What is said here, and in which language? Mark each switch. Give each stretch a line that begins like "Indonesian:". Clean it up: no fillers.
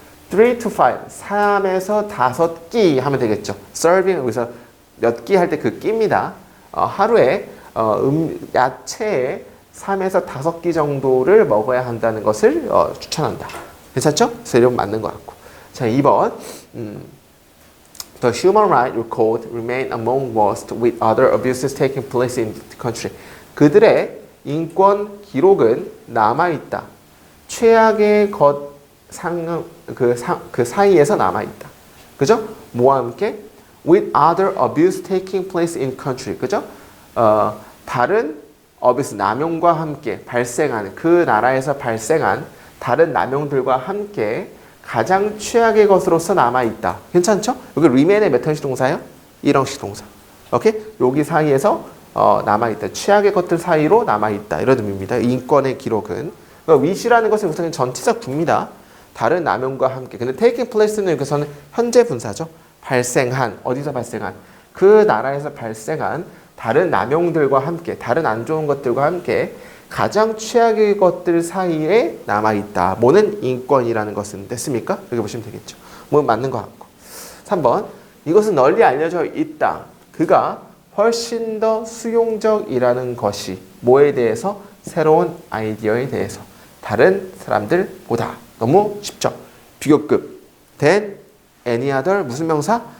English: 3 to 5,
Korean: 3에서 5끼 하면 되겠죠. serving 여기서 몇 끼 할 때 그 끼입니다. 하루에 야채에 3에서 5끼 정도를 먹어야 한다는 것을 추천한다. 괜찮죠? 그래서 이런 맞는 것 같고. 자, 2번.
English: The human right record remain among worst with other abuses taking place in the country.
Korean: 그들의 인권 기록은 남아있다. 최악의 것 그 사이에서 남아있다. 그죠? 뭐와 함께?
English: With other abuse taking place in country.
Korean: 그죠? 다른 abuse, 남용과 함께 발생한, 그 나라에서 발생한 다른 남용들과 함께 가장 최악의 것으로서 남아있다. 괜찮죠? 여기 remain의 몇 형식 동사예요? 1형식 동사. 오케이? 여기 사이에서 남아있다. 최악의 것들 사이로 남아있다. 이런 의미입니다. 인권의 기록은. with라는 것은 우선 전치사 구입니다. 다른 남용과 함께. 근데 taking place는 여기서는 현재 분사죠. 발생한, 어디서 발생한? 그 나라에서 발생한 다른 남용들과 함께, 다른 안 좋은 것들과 함께 가장 최악의 것들 사이에 남아있다. 뭐는 인권이라는 것은 됐습니까? 여기 보시면 되겠죠. 뭐 맞는 것 같고. 3번. 이것은 널리 알려져 있다. 그가 훨씬 더 수용적이라는 것이 뭐에 대해서? 새로운 아이디어에 대해서. 다른 사람들보다. 너무 쉽죠? 비교급.
English: than any other
Korean: 무슨 명사?